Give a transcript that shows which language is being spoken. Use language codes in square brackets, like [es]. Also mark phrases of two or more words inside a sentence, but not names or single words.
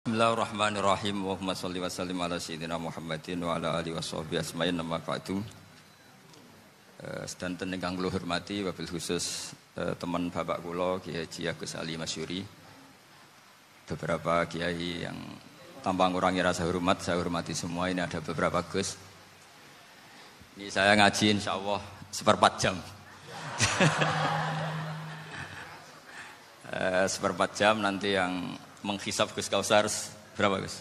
[ar] بسم الله الرحمن الرحيم. اللهم صل وسلم على سيدنا محمد وعلى آله وصحبه أجمعين أما بعد. [jv] Sedanten ingkang kula hormati [ar] وبالخصوص [jv] teman bapak kula Kiai Haji Agus Ali Masyuri. [id] Beberapa kiai yang tanpa ngurangi rasa hormat, saya hormati semua. Ini ada beberapa Gus. Ini saya ngaji insyaallah 1/4 jam. 1/4 jam nanti yang menghisap Gus Kausar berapa Gus?